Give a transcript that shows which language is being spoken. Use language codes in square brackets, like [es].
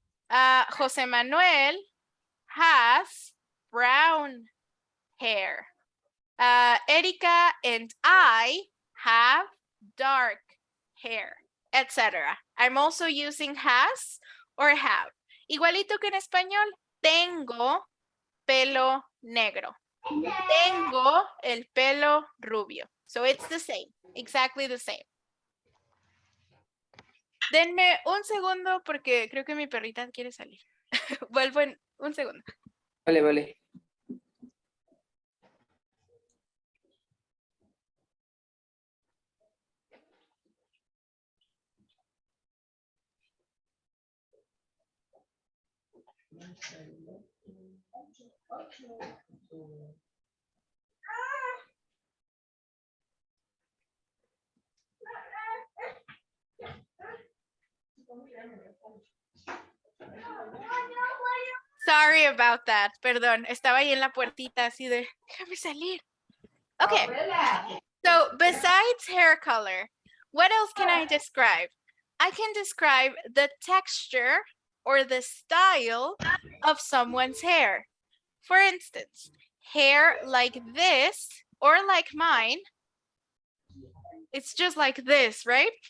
[en] Jose Manuel has brown hair. Erika and I have dark hair, etc. I'm also using has or have. [es] Igualito que en español, tengo pelo negro. Tengo el pelo rubio. [en] So it's the same, exactly the same. [es] Denme un segundo porque creo que mi perrita quiere salir. Vuelvo en un segundo. Vale. [en] Sorry about that. [es] Perdón, estaba ahí en la puertita así de, déjame salir. [en] Okay. So besides hair color, what else can I describe? I can describe the texture or the style of someone's hair. For instance, hair like this or like mine, it's just like this, right?